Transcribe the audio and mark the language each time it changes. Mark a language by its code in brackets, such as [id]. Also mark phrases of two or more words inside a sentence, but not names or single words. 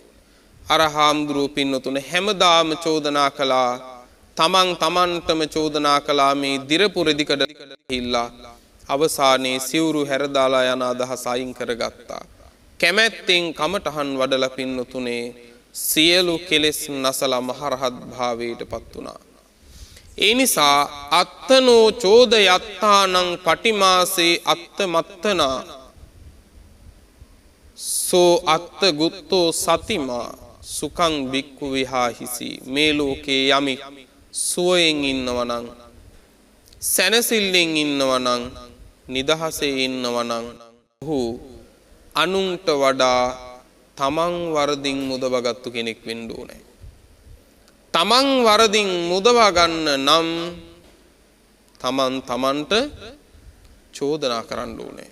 [si] අර හාමුදුරුවෝ පින්නතුනේ හැමදාම චෝදනා කළා, තමන්ටම චෝදනා කළා මේ දිරපු රෙදිකඩ ගිහිල්ලා අවසානයේ සිවුරු හැරදාලා යන අදහස අයින් කරගත්තා. කැමැත්තෙන් කමටහන් වඩලා පින්නතුනේ සියලු කෙලෙස් නැසලා මහරහත් භාවයට පත් වුණා. [pi] ඒ නිසා අත්තනෝ චෝදයත්තානං පටිමාසේ අත්තමත්තනා සෝ අත්ත ගුත්තෝ සතිමා සුඛං බික්ඛු විහාහිසි. [si] මේ ලෝකේ යමෙක් සුවයෙන් ඉන්නවනම්, සැනසෙල්ලෙන් ඉන්නවනම්, නිදහසේ ඉන්නවනම් ඔහු අනුන්ට වඩා තමන් වරදින් මුදවගත්තු කෙනෙක් වෙන්න ඕනේ. තමන් වරදින් මුදවා ගන්න නම් තමන්ට චෝදනා කරන්න ඕනේ.